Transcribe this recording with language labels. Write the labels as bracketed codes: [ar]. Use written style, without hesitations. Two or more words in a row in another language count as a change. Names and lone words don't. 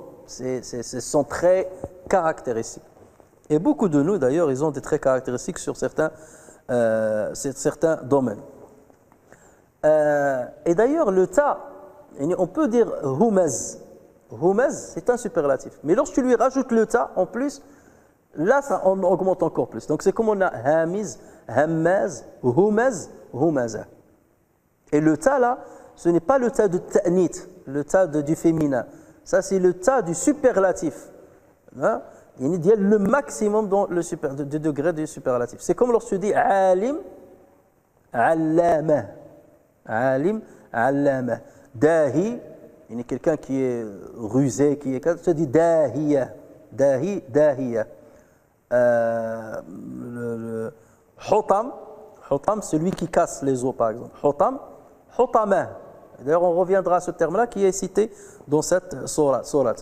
[fr] C'est son trait caractéristique. Et beaucoup de nous, d'ailleurs, ils ont des traits caractéristiques sur certains domaines. Et d'ailleurs, le ta, on peut dire humaz. Humaz, c'est un superlatif. Mais lorsque tu lui rajoutes le ta, en plus, là, ça on augmente encore plus. Donc, c'est comme on a [ar] هامز همّاز هُمَز هُمَزة. [fr] Et le ta, là, ce n'est pas le ta de ta'nit, le ta du féminin. Ça, c'est le ta du superlatif. Hein? Il y a le maximum dans le degré du superlatif. C'est comme lorsque tu dis [ar] عليم علّامة. عليم علّامة. [fr] Dahi, il y a quelqu'un qui est rusé, qui est. Tu dis dahiya. [ar] داهي داهية. [fr] Hutam, celui qui casse les os, par exemple. [ar] حطم حطمة. [fr] D'ailleurs, on reviendra à ce terme-là qui est cité dans cette sourate.